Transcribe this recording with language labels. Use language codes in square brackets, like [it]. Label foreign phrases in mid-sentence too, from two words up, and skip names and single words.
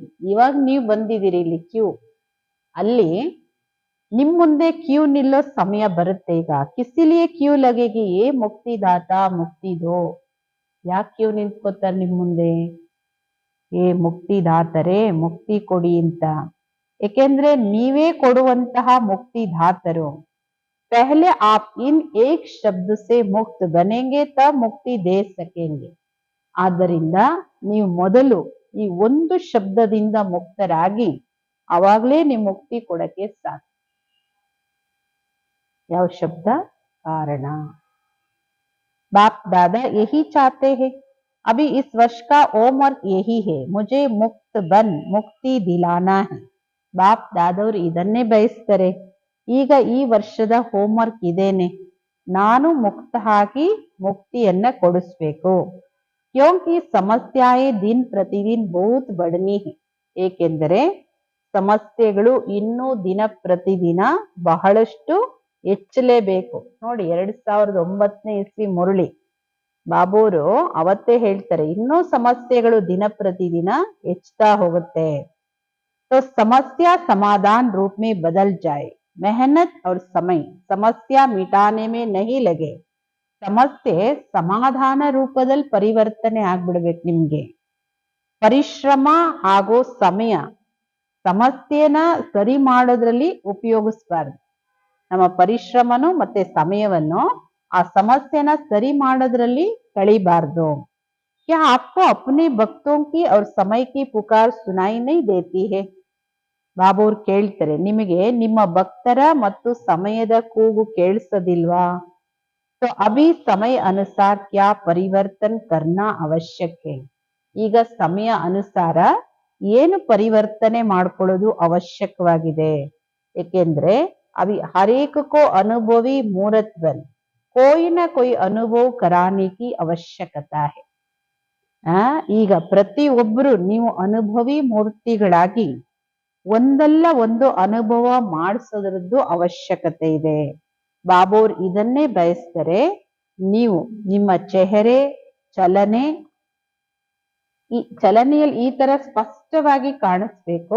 [kn] ಇವಾಗ ನೀವು ಬಂದಿದ್ದೀರಿ ಇಲ್ಲಿ ಕ್ಯೂ, ಅಲ್ಲಿ ನಿಮ್ ಮುಂದೆ ಕ್ಯೂ ನಿಲ್ಲೋ ಸಮಯ ಬರುತ್ತೆ. [hi] ಈಗ किसलिए क्यू लगेगी, ए मुक्तिदाता मुक्ति दो. [kn] ಯಾಕೆ ಕ್ಯೂ ನಿಂತ್ಕೋತಾರೆ ನಿಮ್ ಮುಂದೆ? ಏ ಮುಕ್ತಿದಾತರೇ ಮುಕ್ತಿ ಕೊಡಿ ಅಂತ. ಏಕೆಂದ್ರೆ ನೀವೇ ಕೊಡುವಂತಹ ಮುಕ್ತಿದಾತರು. [hi] पहले आप इन एक शब्द से मुक्त बनेंगे तब मुक्ति दे सकेंगे. [kn] ಆದ್ದರಿಂದ ನೀವು ಮೊದಲು ಈ ಒಂದು ಶಬ್ದದಿಂದ ಮುಕ್ತರಾಗಿ ಅವಾಗಲೇ ನೀವು ಮುಕ್ತಿ ಕೊಡಕ್ಕೆ ಸಾಧ್ಯ. ಯಾವ ಶಬ್ದ? ಕಾರಣ. [hi] बाप दादा यही चाहते हैं. अभी इस वर्ष का होमवर्क यही है, मुझे मुक्त बन मुक्ति दिलाना है. [kn] बाप दादವರು ಇದನ್ನೇ ಬಯಸ್ತಾರೆ. ಈಗ ಈ ವರ್ಷದ ಹೋಮ್ವರ್ಕ್ ಇದೇನೆ, ನಾನು ಮುಕ್ತ ಆಗಿ ಮುಕ್ತಿಯನ್ನ ಕೊಡಿಸ್ಬೇಕು. [hi] क्योंकि समस्याएँ दिन प्रतिदिन बहुत बढ़नी हैं. [kn] ಏಕೆಂದರೆ ಸಮಸ್ಯೆಗಳು ಇನ್ನೂ ದಿನ ಪ್ರತಿದಿನ ಬಹಳಷ್ಟು ಹೆಚ್ಚಲೇಬೇಕು. ನೋಡಿ 2009ನೇ ಇಸ್ವಿ ಮುರಳಿ ಬಾಬುರು ಅವತ್ತೇ ಹೇಳ್ತಾರೆ, ಇನ್ನೂ ಸಮಸ್ಯೆಗಳು ದಿನ ಪ್ರತಿದಿನ ಹೆಚ್ಚುತ್ತಾ ಹೋಗುತ್ತೆ. [hi] तो समस्या समाधान रूप में बदल जाए. मेहनत और समय समस्या मिटाने में नहीं लगे. [kn] ಸಮಸ್ಯೆ ಸಮಾಧಾನ ರೂಪದಲ್ಲಿ ಪರಿವರ್ತನೆ ಆಗ್ಬಿಡ್ಬೇಕು ನಿಮ್ಗೆ. ಪರಿಶ್ರಮ ಹಾಗೂ ಸಮಯ ಸಮಸ್ಯೆನ ಸರಿ ಮಾಡೋದ್ರಲ್ಲಿ ಉಪಯೋಗಿಸ್ಬಾರ್ದು. ನಮ್ಮ ಪರಿಶ್ರಮನು ಮತ್ತೆ ಸಮಯವನ್ನು ಆ ಸಮಸ್ಯೆನ ಸರಿ ಮಾಡೋದ್ರಲ್ಲಿ ಕಳಿಬಾರ್ದು. [hi] क्या आपको अपने भक्तों की और समय की पुकार सुनाई नहीं देती है? [kn] ಬಾಬು ಅವ್ರು ಕೇಳ್ತಾರೆ, ನಿಮಗೆ ನಿಮ್ಮ ಭಕ್ತರ ಮತ್ತು ಸಮಯದ ಕೂಗು ಕೇಳಿಸೋದಿಲ್ವಾ? [hi] तो अभी समय अनुसार क्या परिवर्तन करना आवश्यक है. [kn] ಈಗ ಸಮಯ ಅನುಸಾರ ಏನು ಪರಿವರ್ತನೆ ಮಾಡ್ಕೊಳ್ಳೋದು ಅವಶ್ಯಕವಾಗಿದೆ. [hi] ಏಕೆಂದ್ರೆ अभी हर एक को अनुभवी मूर्त बन कोई ना कोई अनुभव कराने की आवश्यकता है. [kn] ಈಗ ಪ್ರತಿಯೊಬ್ಬರು ನೀವು ಅನುಭವಿ ಮೂರ್ತಿಗಳಾಗಿ ಒಂದಲ್ಲ ಒಂದು ಅನುಭವ ಮಾಡಿಸೋದ್ರದ್ದು ಅವಶ್ಯಕತೆ ಇದೆ. ಬಾಬೋರ್ ಇದನ್ನೇ ಬಯಸ್ತಾರೆ. ನೀವು ನಿಮ್ಮ ಚೆಹರೆ ಚಲನೆ ಈ ಚಲನೆಯಲ್ಲಿ ಈ ತರ ಸ್ಪಷ್ಟವಾಗಿ ಕಾಣಿಸ್ಬೇಕು.